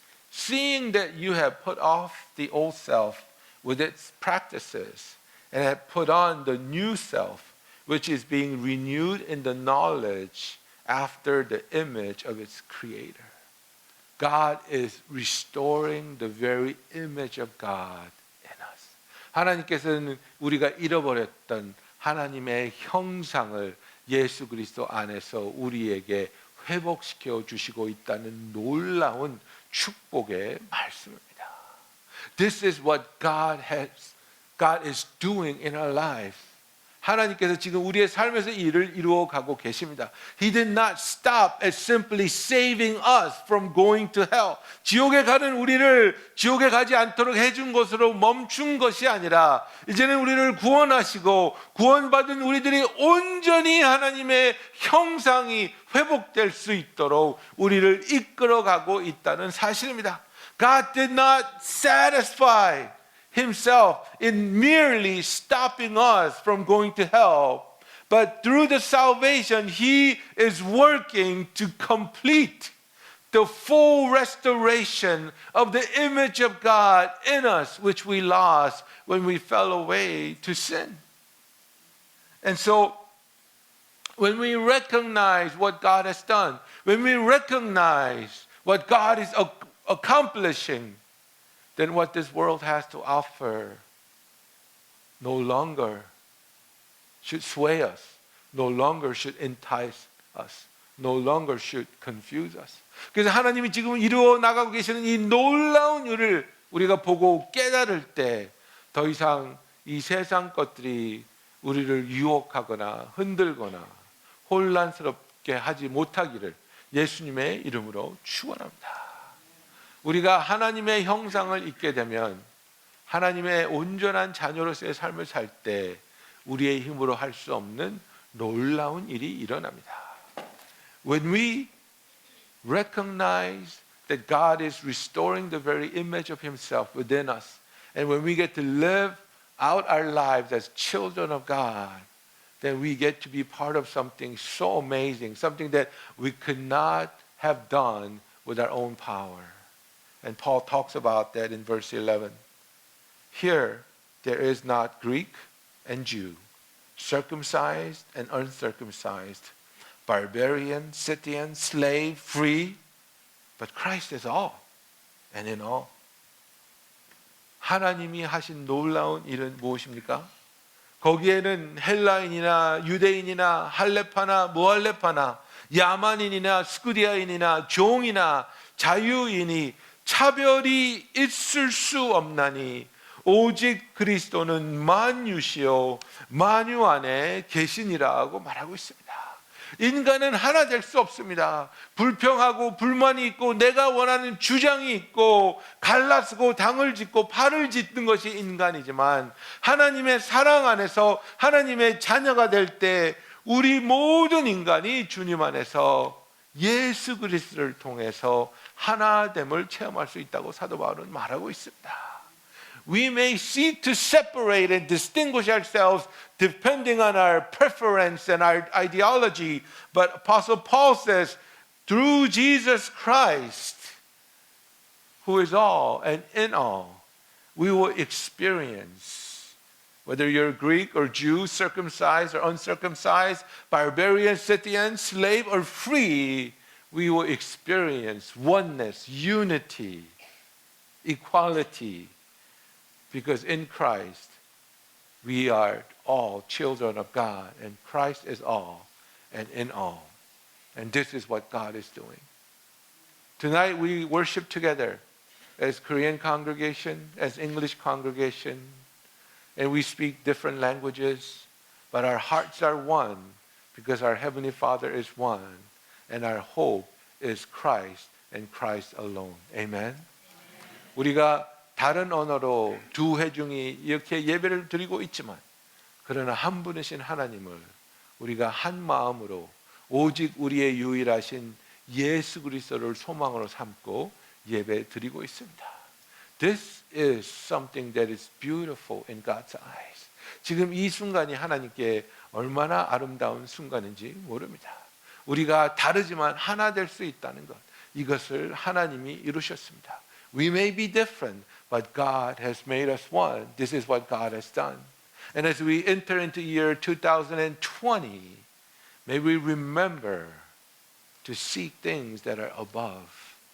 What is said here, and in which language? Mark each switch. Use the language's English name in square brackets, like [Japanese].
[English] Seeing that you have put off the old self with its practices and have put on the new self which is being renewed in the knowledge after the image of its creator. God is restoring the very image of God in us. [Korean] 하나님께서는 우리가 잃어버렸던 하나님의 형상을 예수 그리스도 안에서 우리에게 회복시켜 주시고 있다는 놀라운 축복의 말씀입니다. [English] This is what God is doing in our life. [Korean] 하나님께서 지금 우리의 삶에서 일을 이루어 가고 계십니다. [English] He did not stop at simply saving us from going to hell. [Korean] 지옥에 가는 우리를 지옥에 가지 않도록 해준 것으로 멈춘 것이 아니라 이제는 우리를 구원하시고 구원받은 우리들이 온전히 하나님의 형상이 회복될 수 있도록 우리를 이끌어가고 있다는 사실입니다. [English] God did not satisfy Himself in merely stopping us from going to hell, but through the salvation, He is working to complete the full restoration of the image of God in us, which we lost when we fell away to sin. And so, when we recognize what God has done, when we recognize what God is accomplishing than what this world has to offer no longer should sway us, no longer should entice us, no longer should confuse us. [Korean] 그래서 하나님이 지금 이루어 나가고 계시는 이 놀라운 일을 우리가 보고 깨달을 때 더 이상 이 세상 것들이 우리를 유혹하거나 흔들거나 혼란스럽게 하지 못하기를 예수님의 이름으로 축원합니다. 우리가 하나님의 형상을 입게 되면 하나님의 온전한 자녀로서의 삶을 살 때 우리의 힘으로 할 수 없는 놀라운 일이 일어납니다. [English] When we recognize that God is restoring the very image of Himself within us, and when we get to live out our lives as children of God, then we get to be part of something so amazing, something that we could not have done with our own power. And Paul talks about that in verse 11. Here, there is not Greek and Jew, circumcised and uncircumcised, barbarian, Scythian, slave, free, but Christ is all and in all. [Korean] 하나님이 하신 놀라운 일은 무엇입니까? 거기에는 헬라인이나 유대인이나 할레파나 무할레파나 야만인이나 스쿠디아인이나 종이나 자유인이 차별이 있을 수 없나니 오직 그리스도는 만유시요 만유 안에 계시니라고 말하고 있습니다. 인간은 하나 될 수 없습니다. 불평하고 불만이 있고 내가 원하는 주장이 있고 갈라쓰고 당을 짓고 팔을 짓는 것이 인간이지만 하나님의 사랑 안에서 하나님의 자녀가 될 때 우리 모든 인간이 주님 안에서 예수 그리스도를 통해서 하나됨을 체험할 수 있다고 사도 바울은 말하고 있습니다. [English] We may seek to separate and distinguish ourselves depending on our preference and our ideology, but Apostle Paul says, through Jesus Christ, who is all and in all, we will experience, whether you're Greek or Jew, circumcised or uncircumcised, barbarian, Scythian, slave or free, we will experience oneness, unity, equality, because in Christ, we are all children of God, and Christ is all and in all. And this is what God is doing. Tonight we worship together as Korean congregation, as English congregation, and we speak different languages, but our hearts are one because our Heavenly Father is one, and our hope is Christ and Christ alone. Amen? [Korean] 우리가 다른 언어로 두 회중이 이렇게 예배를 드리고 있지만 그러나 한 분이신 하나님을 우리가 한 마음으로 오직 우리의 유일하신 예수 그리스도를 소망으로 삼고 예배 드리고 있습니다. [English] This is something that is beautiful in God's eyes. [Korean] 지금 이 순간이 하나님께 얼마나 아름다운 순간인지 모릅니다. 우리가 다르지만 하나 될 수 있다는 것, 이것을 하나님이 이루셨습니다. [English] We may be different, but God has made us one. This is what God has done. And as we enter into year 2020, may we remember to seek things that are above.